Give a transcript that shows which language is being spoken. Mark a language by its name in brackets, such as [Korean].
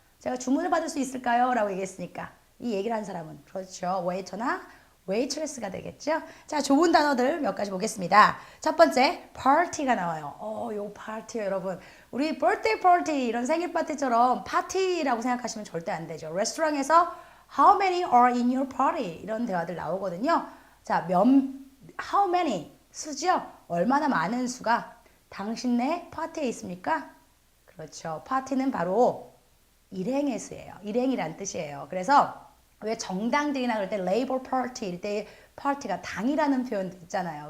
[Korean] 제가 주문을 받을 수 있을까요? 라고 얘기했으니까 이 얘기를 한 사람은 그렇죠. 웨이터나 웨이트레스가 되겠죠? 자, 좋은 단어들 몇 가지 보겠습니다. 첫 번째, party가 나와요. 요 파티요, 여러분. 우리 birthday party, 이런 생일 파티처럼 파티라고 생각하시면 절대 안 되죠. 레스토랑에서 [English] how many are in your party? [Korean] 이런 대화들 나오거든요. 자, [English] how many? [Korean] 수죠? 얼마나 많은 수가 당신네 파티에 있습니까? 그렇죠. 파티는 바로 일행의 수예요. 일행이란 뜻이에요. 그래서 왜 정당들이나 그럴 때 레이버 파티 이럴 때 파티가 당이라는 표현도 있잖아요.